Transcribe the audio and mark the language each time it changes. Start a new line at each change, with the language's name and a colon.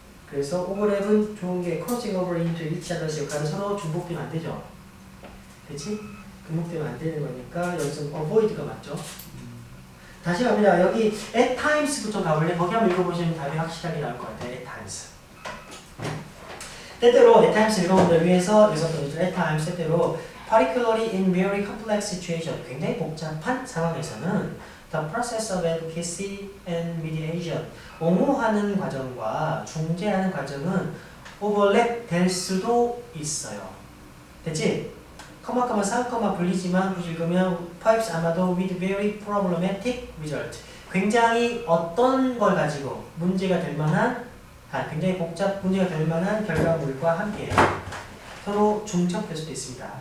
Korean: 그래서 오버랩은 좋은 게 crossing over into each other's 역할은 서로 중복되면 안 되죠. 그치? 중복되면 안 되는 거니까 여기서 avoid가 맞죠. 다시 갑니다. 여기 at times부터 가볼래? 거기 한번 읽어보시면 답이 확실하게 나올 것 같아요.
English: at times.
Korean: 때때로 at times 읽어본다 위해서 여기서 at times 때때로 particularly in very complex situation 굉장히 복잡한 상황에서는 The process of advocacy and mediation 옹호하는 과정과 중재하는 과정은 overlap 될 수도 있어요. 됐지? 커마 쌍커마 불리지만 굳이 읽으면 perhaps 아마도 with very problematic result 굉장히 어떤 걸 가지고 문제가 될 만한 굉장히 문제가 될 만한 결과물과 함께 서로 중첩될 수도 있습니다.